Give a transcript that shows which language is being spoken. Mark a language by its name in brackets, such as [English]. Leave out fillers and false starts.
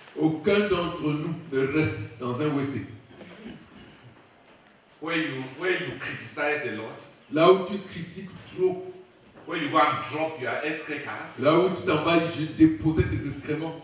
[French] Aucun d'entre nous ne reste dans un WC. [English] Where you criticize a lot, [French] Là où tu critiques trop, [English] where you go and drop your excreta, [French] là où tu t'en vas déposer tes excréments,